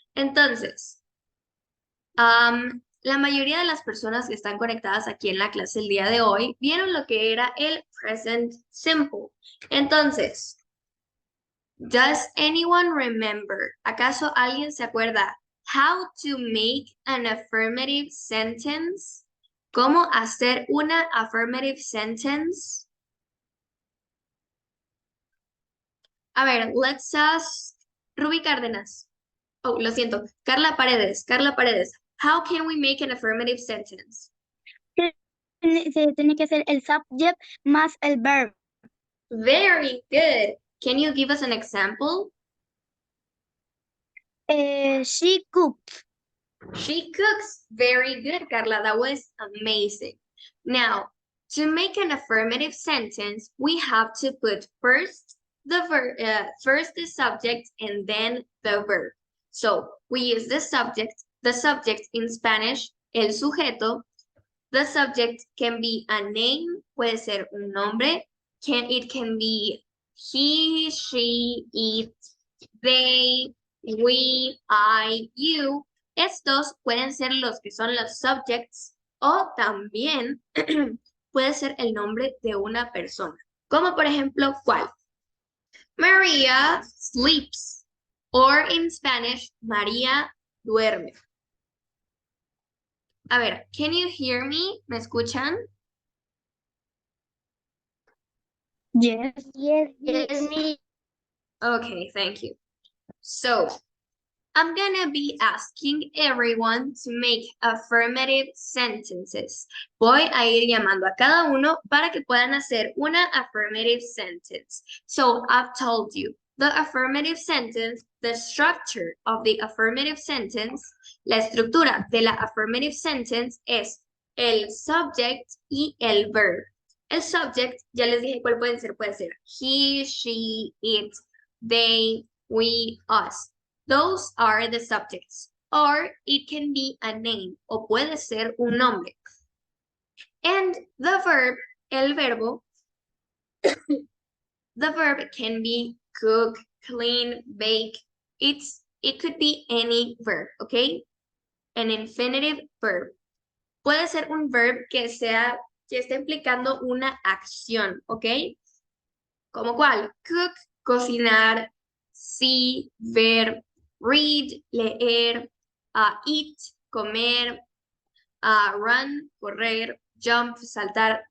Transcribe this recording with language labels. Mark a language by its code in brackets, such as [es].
[es] Entonces, la mayoría de las personas que están conectadas aquí en la clase el día de hoy vieron lo que era el present simple. Entonces, [en] does anyone remember? [es] ¿Acaso alguien se acuerda [en] how to make an affirmative sentence? [es] ¿Cómo hacer una affirmative sentence? A ver, [en] let's ask Ruby Cárdenas. Oh, [es] lo siento. [en] Carla Paredes. Carla Paredes. How can we make an affirmative sentence? [es] Se tiene que hacer el subject más el verb. [en] Very good. Can you give us an example? She cooked. She cooks. Very good, Carla. That was amazing. Now, to make an affirmative sentence, we have to put first first the subject and then the verb. So we use the subject in Spanish, [es] el sujeto. [en] The subject can be a name, [es] puede ser un nombre. [en] It can be he, she, it, they, we, I, you. [es] Estos pueden ser los que son los subjects o también puede ser el nombre de una persona. Como por ejemplo, ¿cuál? [en] Maria sleeps. Or in Spanish, [es] María duerme. A ver, [en] can you hear me? [es] ¿Me escuchan? [en] Yes. Yes, yes. Okay, thank you. So, I'm gonna be asking everyone to make affirmative sentences. [es] Voy a ir llamando a cada uno para que puedan hacer una affirmative sentence. [en] So, I've told you, the affirmative sentence, the structure of the affirmative sentence, [es] la estructura de la affirmative sentence es el subject y el verb. El subject, ya les dije cuál puede ser he, she, it, they, we, us. [en] Those are the subjects. Or it can be a name, [es] o puede ser un nombre. [en] And the verb, el verbo, the verb can be cook, clean, bake. It could be any verb, okay? An infinitive verb. [es] Puede ser un verb que esté implicando una acción, ¿ok? ¿Como cuál? Cook, cocinar, see, ver, read, leer, eat, comer, run, correr, jump, saltar.